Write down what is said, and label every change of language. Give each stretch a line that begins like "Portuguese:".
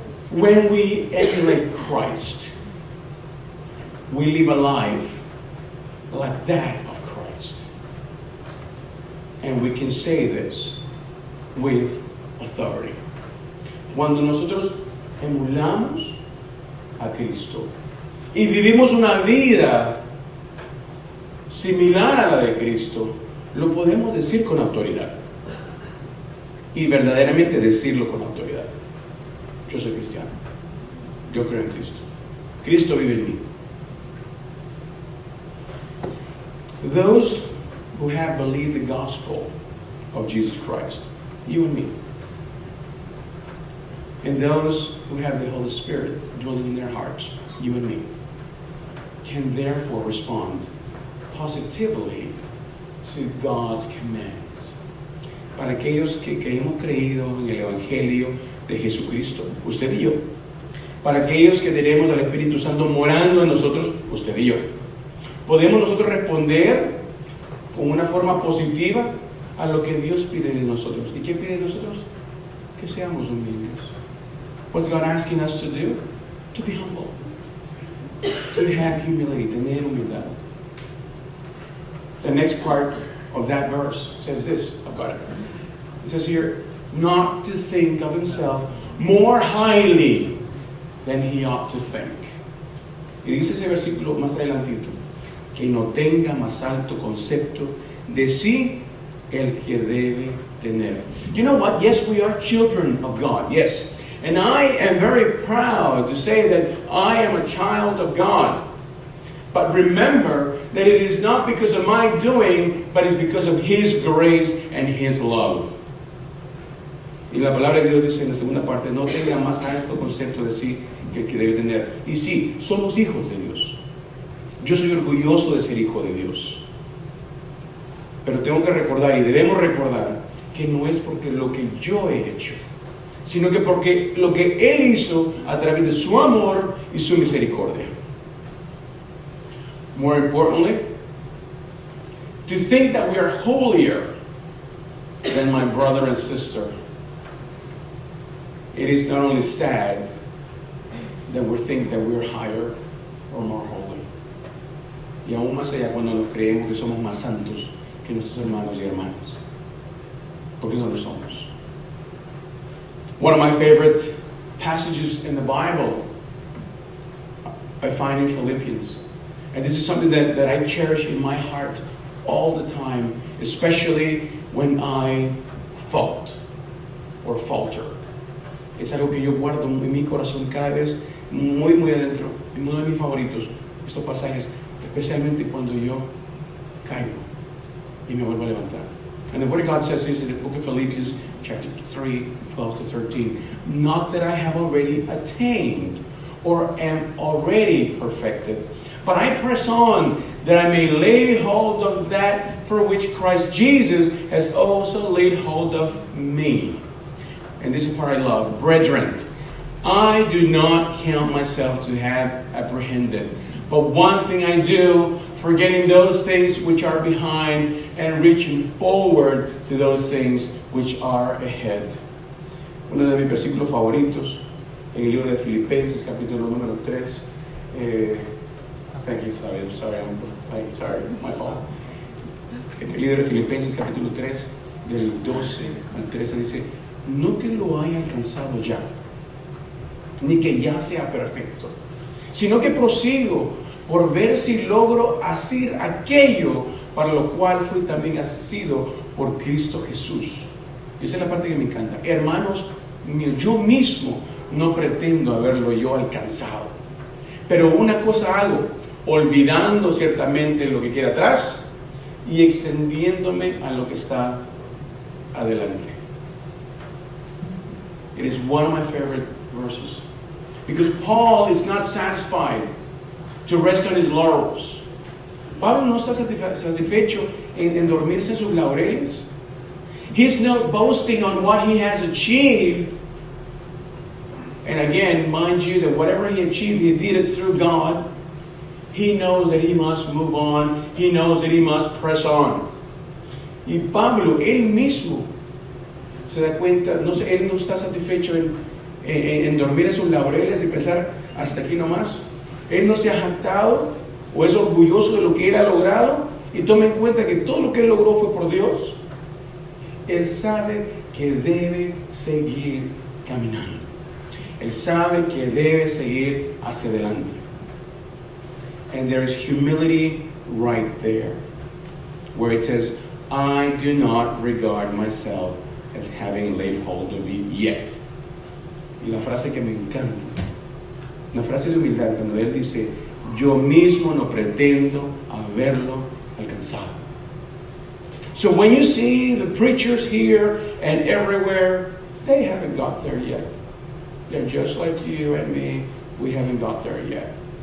English: When we emulate Christ, we live a life like that of Christ. And we can say this with authority.
Spanish: Cuando nosotros emulamos a Cristo y vivimos una vida similar a la de Cristo, lo podemos decir con autoridad. Y verdaderamente decirlo con autoridad. Yo soy cristiano. Yo creo en Cristo. Cristo vive en mí.
English: Those who have believed the gospel of Jesus Christ, you and me, and those who have the Holy Spirit dwelling in their hearts, you and me, can therefore respond positively to God's commands.
Spanish: Para aquellos que hemos creído en el Evangelio de Jesucristo, usted y yo, para aquellos que tenemos al Espíritu Santo morando en nosotros, usted y yo. Podemos nosotros responder con una forma positiva a lo que Dios pide de nosotros. ¿Y qué pide de nosotros? Que seamos humildes.
English: What's God asking us to do? To be humble. To have humility,
Spanish: tener humildad.
English: The next part of that verse says this. I've got it. It says here, not to think of himself more highly than he ought to think.
Spanish: Y dice ese versículo más adelantito, que no tenga más alto concepto de sí el que debe tener.
English: You know what? Yes, we are children of God. Yes. And I am very proud to say that I am a child of God. But remember that it is not because of my doing, but it's because of His grace and His love.
Spanish: Y la palabra de Dios dice en la segunda parte, no tenga más alto concepto de sí que el que debe tener. Y sí, somos hijos de Dios. Yo soy orgulloso de ser hijo de Dios. Pero tengo que recordar, y debemos recordar, que no es porque lo que yo he hecho, sino que porque lo que Él hizo a través de su amor y su misericordia.
English: More importantly, to think that we are holier than my brother and sister. It is not only sad that we think that we are higher or more holy.
Spanish: Y aún más allá cuando nos creemos que somos más santos que nuestros hermanos y hermanas. Porque no lo somos.
English: One of my favorite passages in the Bible I find in Philippians. And this is something that I cherish in my heart all the time, especially when I fault or falter.
Spanish: Es algo que yo guardo en mi corazón cada vez muy, muy adentro. Es uno de mis favoritos, estos pasajes, especialmente cuando yo caigo y me vuelvo a levantar.
English: And the Word of God says this in the book of Philippians, chapter 3, 12 to 13. Not that I have already attained or am already perfected, but I press on that I may lay hold of that for which Christ Jesus has also laid hold of me. And this is the part I love. Brethren, I do not count myself to have apprehended, but one thing I do, forgetting those things which are behind and reaching forward to those things which are ahead.
Spanish: Uno de mis versículos favoritos en el libro de Filipenses, capítulo número 3.
English: Thank you,
Spanish: Fabio.
English: Sorry, my fault.
Spanish: En el libro de Filipenses, capítulo 3, del 12 al 13, dice, no que lo haya alcanzado ya, ni que ya sea perfecto, sino que prosigo por ver si logro hacer aquello para lo cual fui también asistido por Cristo Jesús. Y esa es la parte que me encanta. Hermanos míos, yo mismo no pretendo haberlo yo alcanzado, pero una cosa hago, olvidando ciertamente lo que queda atrás y extendiéndome a lo que está adelante.
English: It is one of my favorite verses. Because Paul is not satisfied to rest on his laurels.
Spanish: Pablo no está satisfecho en dormirse en sus laureles.
English: He's not boasting on what he has achieved. And again, mind you, that whatever he achieved, he did it through God. He knows that he must move on. He knows that he must press on.
Spanish: Y Pablo, él mismo, se da cuenta, él no está satisfecho en dormir en sus laureles y pensar hasta aquí nomás. Él no se ha jactado o es orgulloso de lo que él ha logrado y toma en cuenta que todo lo que él logró fue por Dios. Él sabe que debe seguir caminando. Él sabe que debe seguir hacia adelante.
English: And there is humility right there, where it says, I do not regard myself as having laid hold of it yet.
Spanish: Y la frase que me encanta, una frase de humildad, cuando él dice, yo mismo no pretendo haberlo alcanzado.
English: So when you see the preachers here and everywhere, they haven't got there yet. They're just like you and me, we haven't got there yet.